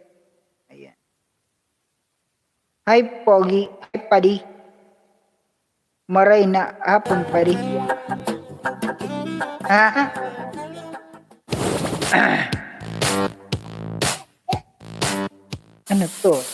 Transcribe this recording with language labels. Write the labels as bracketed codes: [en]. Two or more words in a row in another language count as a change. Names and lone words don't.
[tl] Ayan. Hi Pogi, hi Padi. [bik] Maray na hapon Padi. [tl] Ano to?